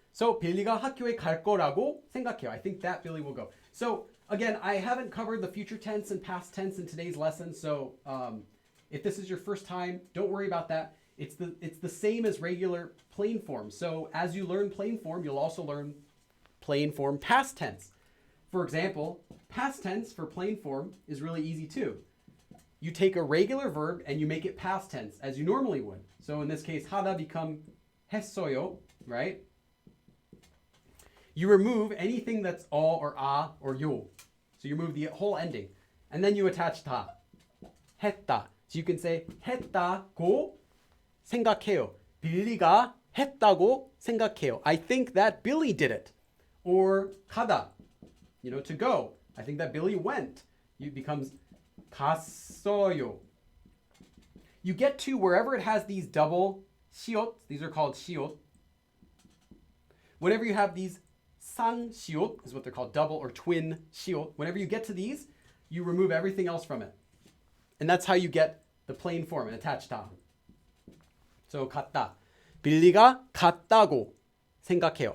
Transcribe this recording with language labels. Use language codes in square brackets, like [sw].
[ko] So 빌리가 학교에 갈 거라고 생각해요. [en] I think that Billy will go. So again, I haven't covered the future tense and past tense in today's lesson. So if this is your first time, don't worry about that. It's the same as regular plain form. So as you learn plain form, you'll also learn plain form past tense. For example, past tense for plain form is really easy too. You take a regular verb and you make it past tense as you normally would. So in this case, 하다 become 했어요, right? You remove anything that's all or 아 or 요. So you remove the whole ending. And then you attach 다. [ko] 했다. [en] So you can say [ko] 했다고 생각해요. 빌리가 했다고 생각해요. [en] I think that Billy did it. Or 가다, to go. I think that Billy went. It becomes 갔어요. You get to wherever it has these double 시옷, these are called 시옷. Whenever you have these 쌍시옷, is what they're called, double or twin 시옷. Whenever you get to these, you remove everything else from it. And that's how you get the plain form, and attach 다. [ko] So 갔다. 빌리가 갔다고 생각해요.